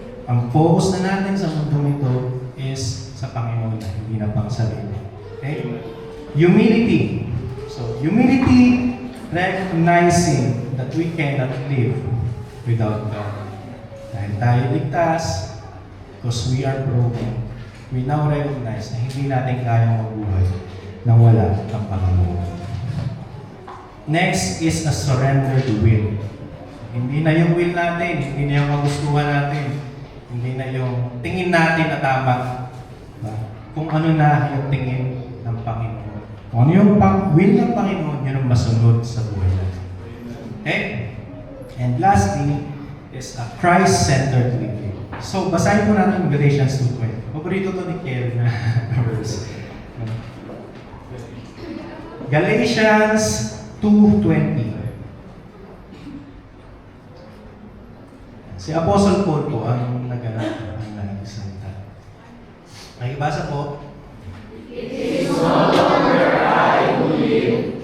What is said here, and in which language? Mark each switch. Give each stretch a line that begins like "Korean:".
Filipino: Ang focus na natin sa mundo nito is sa Panginoon, hindi na pang sarili.
English: Okay? Humility. So, humility, recognizing that we cannot live without God.
Filipino: Dahil tayo ligtas,
English: because we are broken, we now recognize
Filipino: na hindi natin kayang mabuhay nang wala ang Panginoon.
English: Next is a surrendered will.
Filipino: Hindi na yung will natin, hindi na yung magustuhan natin, hindi na yung tingin natin na tama. Kung ano na yung tingin ng Panginoon. Kung ano yung will ng Panginoon, yun ang masunod sa buhay natin.
English: Okay? And lastly, is a Christ-centered living.
Filipino: So, basahin po natin Galatians 2:20. Paborito to ni Kiel na verse. Galatians 2:20. Si Apostle Paul po ang nagsalita. Nakibasa po.
English: It is no longer I who live,